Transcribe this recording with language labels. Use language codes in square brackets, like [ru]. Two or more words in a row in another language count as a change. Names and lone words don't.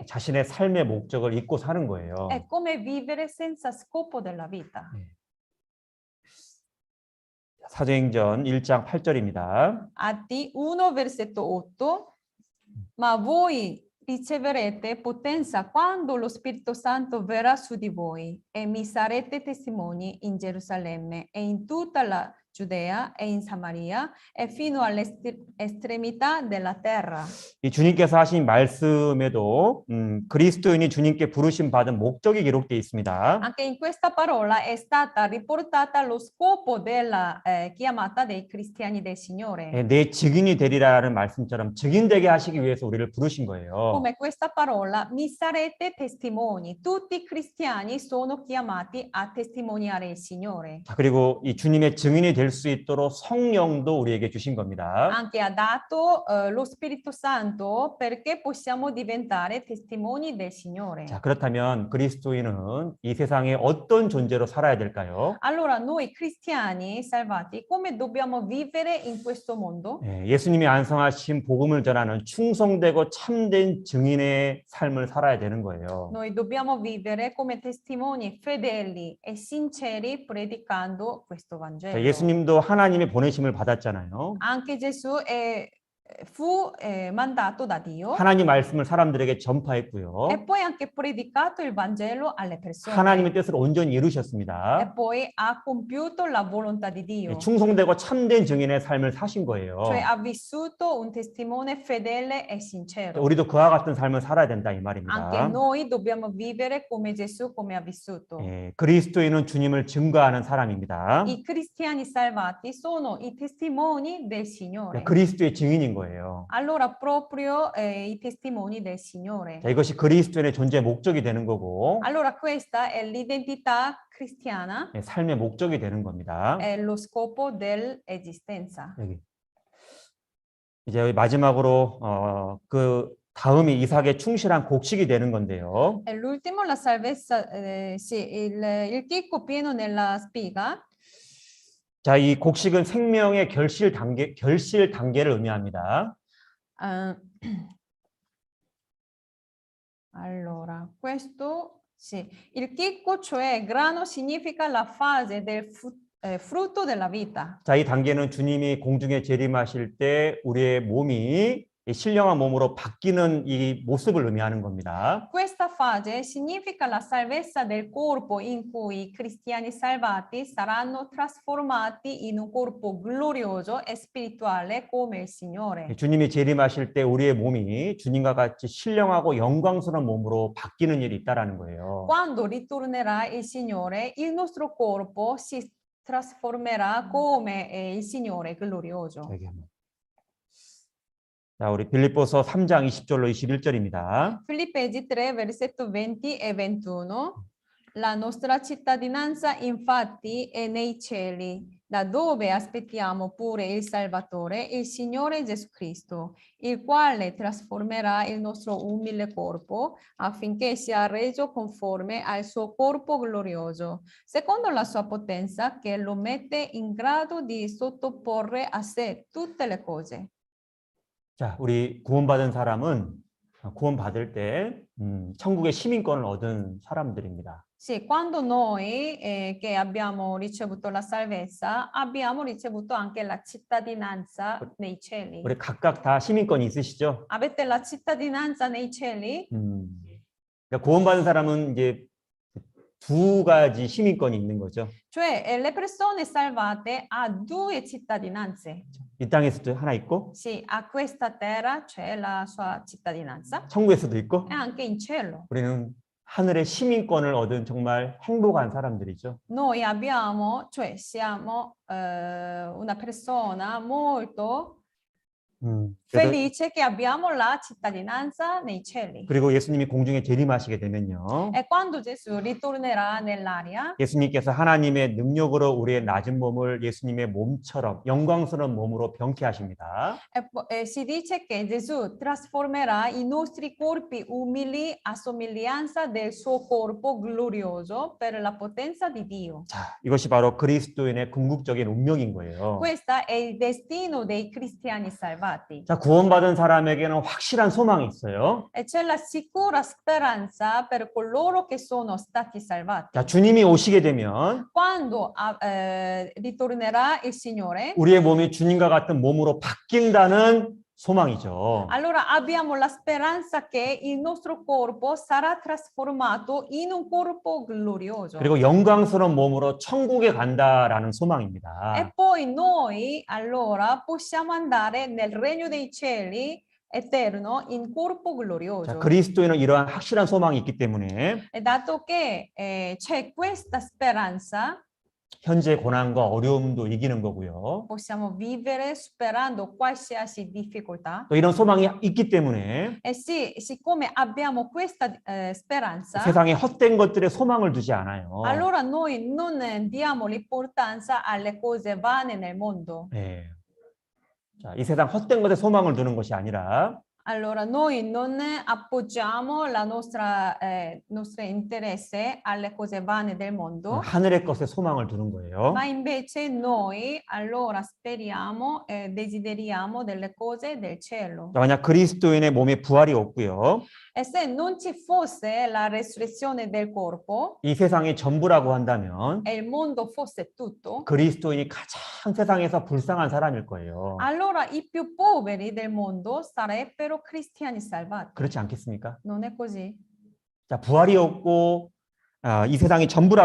[ko] 자신의 삶의 목적을 잊고 사는 거예요. [it] è come vivere senza scopo della vita. [ko] 사도행전 1장 8절입니다. [it] Atti 1, versetto 8. Ma voi riceverete potenza quando lo Spirito Santo verrà su di voi e mi sarete testimoni in Gerusalemme e in tutta la Giudea e in Samaria e fino all'estremità della terra. [ko] 이 주님께서 하신 말씀에도 그리스도인이 주님께 부르심 받은 목적이 기록되어 있습니다. [it] Anche in questa parola è stata riportata lo scopo della chiamata dei cristiani del Signore. [ko] 내 증인이 되리라는 말씀처럼 증인되게 하시기 위해서 우리를 부르신 거예요. [it] Come questa parola, mi sarete testimoni. Tutti i cristiani sono chiamati a testimoniare il Signore. [ko] 자, 그리고 이 주님의 증인이 될 수 있도록 성령도 우리에게 주신 겁니다. [it] Anche ha dato lo Spirito Santo perché possiamo diventare testimoni del Signore. [ko] 자, 그렇다면 그리스도인은 이 세상에 어떤 존재로 살아야 될까요? [it] Allora noi cristiani salvati come dobbiamo vivere in questo mondo? [ko] 예수님이 완성하신 복음을 전하는 충성되고 참된 증인의 삶을 살아야 되는 거예요. [it] Noi dobbiamo vivere come testimoni fedeli e sinceri predicando questo [ko] 자, [it] Vangelo. [ko] 예수님도 하나님의 보내심을 받았잖아요. [it] Anche Gesù fu mandato da Dio [ko] 하나님 말씀을 사람들에게 전파했고요. [it] e poi anche predicato il Vangelo alle persone. [ko] 하나님의 뜻을 온전히 [it] E [ko] 이루셨습니다. [it] poi ha compiuto la volontà di Dio. [ko] 충성되고 참된 증인의 삶을 사신 거예요. [it] Cioè ha vissuto un testimone fedele e sincero. [ko] 우리도 그와 같은 삶을 살아야 된다 이 [it] Anche [ko] 말입니다. [it] noi dobbiamo vivere come Gesù come ha vissuto. [ko] 그리스도인은 주님을 증거하는 사람입니다. [it] I cristiani salvati sono i testimoni del Signore. [ko] 그리스도의 증인인 거예요. [it] Allora proprio i testimoni del Signore. [ko] 자, 이것이 그리스도인의 존재 목적이 되는 거고 [it] Allora questa è l'identità cristiana, [ko] 삶의 목적이 되는 겁니다. [it] è lo scopo dell'esistenza. [ko] 여기. 이제 마지막으로 그 다음이 이삭의 충실한 곡식이 되는 건데요. [it] E l'ultimo, la salvezza, sì, il chicco pieno nella spiga. [ko] 자, 이 곡식은 생명의 결실 단계를 의미합니다. [it] Allora, questo sì, il chicco, cioè grano, significa la fase del frutto della vita. [ko] 자, 이 단계는 주님이 공중에 재림하실 때 우리의 몸이 신령한 몸으로 바뀌는 이 모습을 의미하는 겁니다. [it] Questa fase significa la salvezza del corpo in cui i cristiani salvati saranno trasformati in un corpo glorioso e spirituale come il Signore. [ko] 주님이 재림하실 때 우리의 몸이 주님과 같이 신령하고 영광스러운 몸으로 바뀌는 일이 있다라는 거예요. [it] Quando ritornerà il Signore, il nostro corpo si trasformerà come il Signore glorioso. [ko] 여기 한번. 자, 우리 빌립보서 3장 20절로 21절입니다. [it] Filippesi 3, versetto 20 e 21. La nostra cittadinanza infatti è nei cieli, da dove aspettiamo pure il Salvatore, il Signore Gesù Cristo, il quale trasformerà il nostro umile corpo affinché sia reso conforme al suo corpo glorioso, secondo la sua potenza che lo mette in grado di sottoporre a sé tutte le cose. [ko] 자, 우리 구원받은 사람은 구원받을 때 천국의 시민권을 얻은 사람들입니다. [it] Sì, quando noi che abbiamo ricevuto la salvezza, abbiamo ricevuto anche la cittadinanza nei cieli. [ko] 우리 각각 다 시민권이 있으시죠? [it] Avete la cittadinanza nei cieli? [ko] 그러니까 구원받은 사람은 이제 두 가지 시민권이 있는 거죠. [it] Cioè, le persone salvate hanno due cittadinanze. [ko] 이 땅에서도 하나 있고 [it] Sì, a questa terra c'è la sua cittadinanza [ko] 천국에서도 있고 [it] e anche in cielo. [ko] 우리는 하늘의 시민권을 얻은 정말 행복한 사람들이죠. [it] Noi abbiamo, cioè siamo una persona molto [ko] 그래서 [it] felice che abbiamo la cittadinanza nei cieli. [ko] 그리고 예수님이 공중에 재림하시게 되면요. [it] E quando Gesù ritornerà nell'aria, [ko] 예수님께서 하나님의 능력으로 우리의 낮은 몸을 예수님의 몸처럼 영광스러운 몸으로 병케 하십니다. [it] si dice che Gesù trasformerà i nostri corpi umili a somiglianza del suo corpo glorioso per la potenza di Dio. [ko] 자, 이것이 바로 그리스도인의 궁극적인 운명인 거예요. [it] Questo è il destino dei cristiani salvati. [ko] 자, 구원받은 사람에게는 확실한 소망이 있어요. [it] E c'è la sicura speranza per coloro che sono stati salvati. [ko] 자, 주님이 오시게 되면 [it] Quando ritornerà il Signore, [ko] 우리의 몸이 주님과 같은 몸으로 바뀐다는 소망이죠. [it] allora abbiamo la speranza che il nostro corpo sarà trasformato in un corpo glorioso. [ko] 그리고 영광스러운 몸으로 천국에 간다라는 소망입니다. [it] E poi noi allora possiamo andare nel regno dei cieli eterno in corpo [ko] 자, [it] glorioso. [ko] 그리스도인은 이러한 확실한 소망이 있기 때문에 [it] E dato che c'è questa speranza, [ko] 현재 고난과 어려움도 이기는 거고요. [it] possiamo vivere superando qualsiasi difficoltà. [ko] 또 이런 소망이 있기 때문에 [it] E sì, siccome abbiamo questa speranza, [ko] 세상에 헛된 것들에 소망을 두지 않아요. [it] allora noi non diamo l'importanza alle cose vane nel mondo. [ko] 네. 자, 이 세상 헛된 것에 소망을 두는 것이 아니라 [it] Allora noi non appoggiamo la nostro interesse alle cose vane del mondo, [ko] 하늘의 것에 소망을 두는 거예요. [it] ma invece noi allora speriamo e desideriamo delle cose del cielo. [ko] 자, 만약 그리스도인의 몸에 부활이 없고요. [it] E se non ci fosse la resurrezione del corpo [ko] 이 세상이 전부라고 한다면 [it] e il mondo fosse tutto, [ko] 그리스도인이 가장 세상에서 불쌍한 사람일 거예요. [it] allora i più poveri del mondo sarebbero cristiani salvati. [ko] 그렇지 않겠습니까? [it] Non è così? [ko] 자, 부활이 없고 이 세상이 전부라고